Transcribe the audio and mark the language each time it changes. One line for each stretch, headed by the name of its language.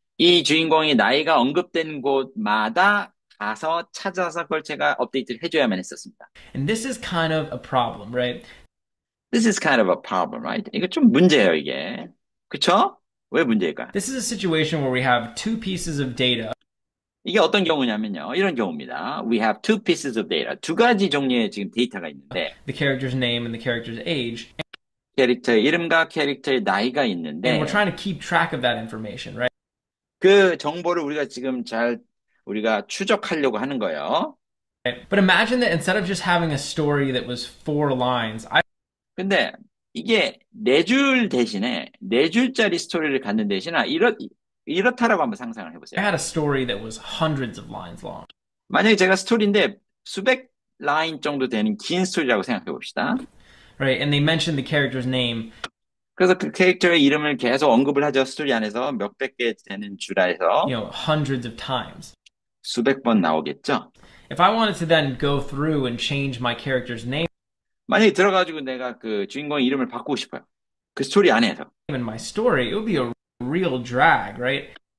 Korean: 이 주인공의 나이가 언급된 곳마다 가서 찾아서 그걸 제가 업데이트를 해줘야만 했었습니다.
English: And this is kind of a problem, right? This is kind of a problem, right?
Korean: 이거 좀 문제예요, 이게. 그쵸? 왜 문제일까?
English: This is a situation where we have two pieces of data.
Korean: 이게 어떤 경우냐면요. 이런 경우입니다.
English: We have two pieces of data.
Korean: 두 가지 종류의 지금 데이터가 있는데,
English: The character's name and the character's age.
Korean: 캐릭터의 이름과 캐릭터의 나이가
English: And
Korean: 있는데,
English: we're trying to keep track of that information, right?
Korean: 그 정보를 우리가 지금 우리가 추적하려고 하는 거예요.
English: But imagine that instead of just having a story that was 4 lines,
Korean: 근데 이게 네 줄 대신에 네 줄짜리 스토리를 갖는 대신에 이렇다라고 한번 상상을
English: I
Korean: 해보세요.
English: had a story that was hundreds of lines long.
Korean: 만약에 제가 스토리인데 수백 라인 정도 되는 긴 스토리라고 생각해 봅시다.
English: Right? And they mentioned the character's name
Korean: 그래서 그 캐릭터의 이름을 계속 언급을 하죠. 스토리 안에서 몇백 개 되는 줄에서
English: hundreds of times.
Korean: 수백 번 나오겠죠.
English: If I wanted to then go through and change my character's name
Korean: 만약에 들어가지고 내가 그 주인공의 이름을 바꾸고 싶어요. 그 스토리 안에서.
English: in my story, it would be a real drag, right?